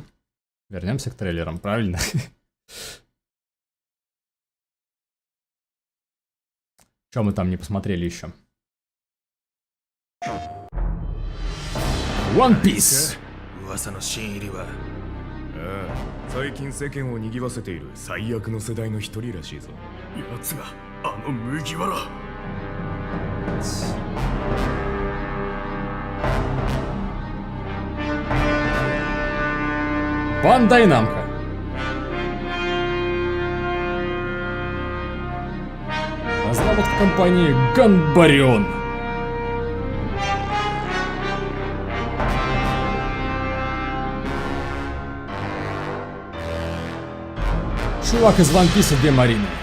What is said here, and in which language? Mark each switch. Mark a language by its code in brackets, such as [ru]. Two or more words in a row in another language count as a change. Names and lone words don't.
[ru] Вернемся к трейлерам, правильно? Что мы там не посмотрели еще? One Piece. [ja] 最近世間を賑わせている最悪の世代の一人らしいぞ。奴があの麦わら。 [ru] Бандай Намко. Разработка компании Ганбарион. Чувак из One Piece для Марины.